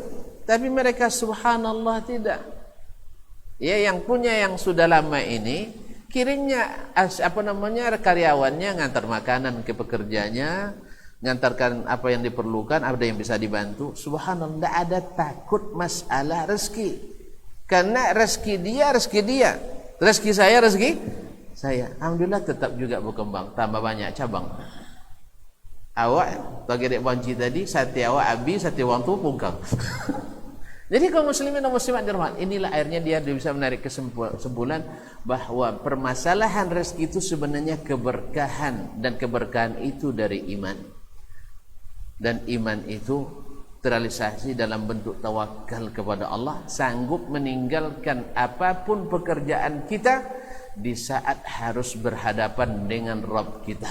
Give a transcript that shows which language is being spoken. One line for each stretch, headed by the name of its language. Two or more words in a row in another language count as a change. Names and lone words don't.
Indonesian: Tapi mereka subhanallah tidak. Ya, yang punya yang sudah lama ini kirimnya karyawannya ngantar makanan ke pekerjanya, ngantarkan apa yang diperlukan, ada yang bisa dibantu. Subhanallah, tidak ada takut masalah rezeki. Karena rezeki dia, rezeki saya. Alhamdulillah tetap juga berkembang, tambah banyak cabang.
Minangkabau: Awak bagi dek banci tadi, sate awak habis, sate wang tu pungkang.
Indonesian: Jadi kaum muslimin dan muslimat dirahmati, inilah akhirnya dia bisa menarik kesimpulan bahwa permasalahan rezeki itu sebenarnya keberkahan, dan keberkahan itu dari iman. Dan iman itu terrealisasi dalam bentuk tawakal kepada Allah, sanggup meninggalkan apapun pekerjaan kita di saat harus berhadapan dengan Rabb kita.